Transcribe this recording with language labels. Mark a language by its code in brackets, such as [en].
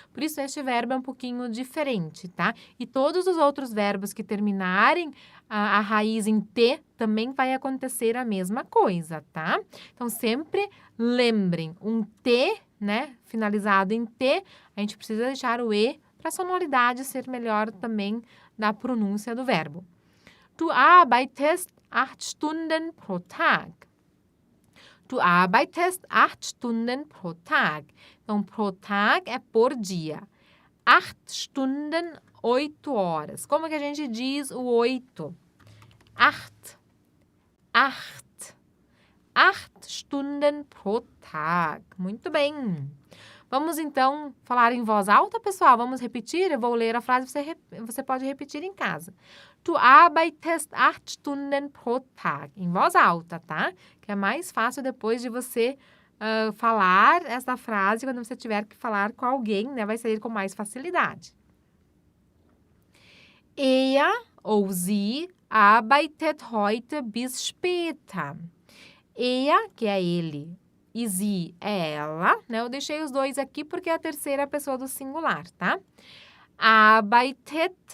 [pt] Por isso, este verbo é um pouquinho diferente, tá? E todos os outros verbos que terminarem a raiz em T, também vai acontecer a mesma coisa, tá? Então, sempre lembrem, um T, né? Finalizado em T, a gente precisa deixar o E para a sonoridade ser melhor também da pronúncia do verbo. [de] Du arbeitest 8 Stunden pro Tag. Du arbeitest 8 Stunden pro Tag. [pt] Então, [de] pro Tag [pt] é por dia. [de] 8 Stunden, [pt] 8 horas. Como que a gente diz o 8? 8. 8. [de] 8 Stunden pro Tag. [pt] Muito bem. Vamos, então, falar em voz alta, pessoal? Vamos repetir? Eu vou ler a frase, você pode repetir em casa. [de] Du arbeitest 8 Stunden pro Tag. [pt] Em voz alta, tá? Que é mais fácil depois de você falar essa frase, quando você tiver que falar com alguém, né? Vai sair com mais facilidade. [de] Er ou sie arbeitet heute bis später. [pt] Er, que é ele, e sie é ela, né? Eu deixei os dois aqui porque é a terceira pessoa do singular, tá? [de] Arbeitet.